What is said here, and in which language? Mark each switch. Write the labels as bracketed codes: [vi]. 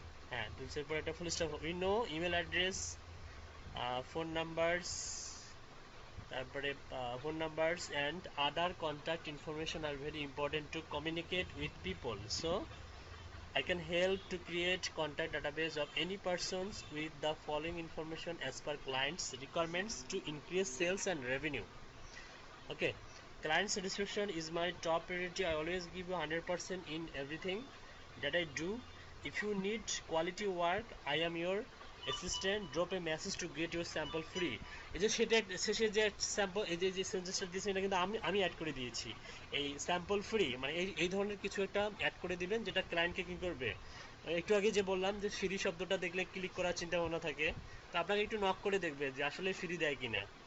[bn] হ্যাঁ, টুলসের পরে একটা full stop, [en] we know email address, phone numbers, [bn] তারপরে [en] Phone numbers and other contact information are very important to communicate with people, so I can help to create contact database of any persons with the following information as per clients requirements to increase sales and revenue. Okay, client satisfaction is my top priority. I always give you 100% in everything that I do. If you need quality work, I am your assistant. Drop a message to get your sample free. [bn] এই যে সেটা শেষে যে sample, এই যে সেন্টেন্সটা দিয়েছি, এটা কিন্তু আমি অ্যাড করে দিয়েছি। এই স্যাম্পল ফ্রি মানে এই ধরনের কিছু একটা অ্যাড করে দিবেন, যেটা ক্লায়েন্টকে কি করবে, একটু আগে যে বললাম যে ফ্রি শব্দটা দেখলে ক্লিক করার চিন্তা ভাবনা থাকে, তো আপনাকে একটু নক করে দেখবে যে আসলে ফ্রি দেয় কিনা।